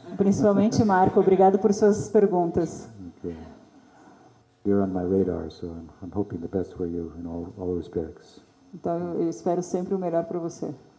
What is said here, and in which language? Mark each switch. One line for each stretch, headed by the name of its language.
Portuguese: Principalmente Marco, obrigado por suas perguntas.
English: Okay. You're on my radar, so I'm hoping the best for you in all respects.
Portuguese: Então, eu espero sempre o melhor para você.